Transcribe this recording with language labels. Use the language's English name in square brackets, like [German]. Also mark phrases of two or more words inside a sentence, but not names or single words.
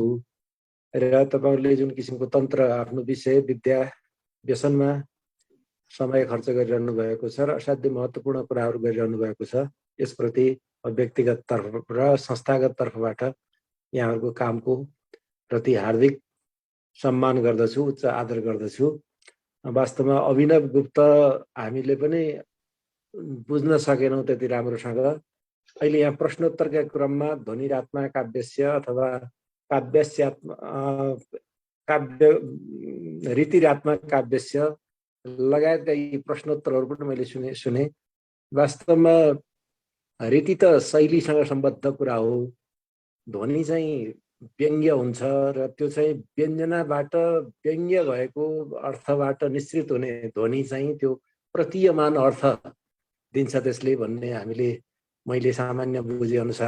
[Nepali] र तपाईँहरूले जुन किसिमको तन्त्र आफ्नो विषय विद्या व्यसनमा समय खर्च गरिरहनु भएको छ र असाध्यै महत्त्वपूर्ण कुराहरू गरिरहनु भएको छ, यसप्रति व्यक्तिगत तर्फ र संस्थागत तर्फबाट यहाँहरूको कामको प्रति हार्दिक सम्मान गर्दछु, उच्च आदर गर्दछु। वास्तवमा अभिनव गुप्त हामीले पनि बुझ्न सकेनौँ त्यति राम्रोसँग। अहिले यहाँ प्रश्नोत्तरका क्रममा [Sanskrit] ध्वनिरात्मा काव्यस्य [Nepali] अथवा [Sanskrit] काव्य रीतिरात्मा काव्यस्य [Nepali] लगायतका यी प्रश्नोत्तरहरू पनि मैले सुने। वास्तवमा रीति त शैलीसँग सम्बद्ध कुरा हो, ध्वनि चाहिँ व्यङ्ग्य हुन्छ र त्यो चाहिँ व्यञ्जनाबाट व्यङ्ग्य भएको अर्थबाट निश्चित हुने ध्वनि चाहिँ त्यो प्रतीयमान अर्थ दिन्छ त्यसले भन्ने मैले सामान्य बुझे अनुसार।